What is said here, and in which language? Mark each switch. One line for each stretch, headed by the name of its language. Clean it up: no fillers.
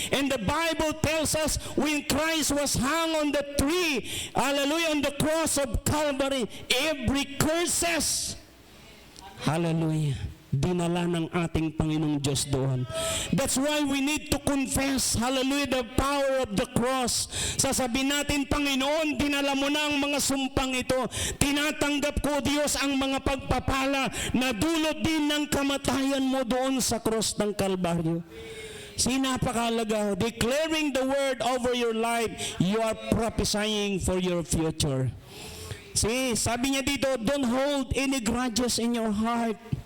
English: And the Bible tells us when Christ was hung on the tree, hallelujah, on the cross of Calvary, every curses, hallelujah,
Filipino: dinala ng ating Panginoong Diyos doon.
English: That's why we need to confess, hallelujah, the power of the cross.
Filipino: Sasabihin natin, Panginoon, dinala mo na ang mga sumpang ito. Tinatanggap ko, Diyos, ang mga pagpapala na dulot din ng kamatayan mo doon sa cross ng Kalbaryo. Napakahalaga.
English: Declaring the word over your life, you are prophesying for your future.
Filipino: Sabi niya dito,
English: don't hold any grudges in your heart.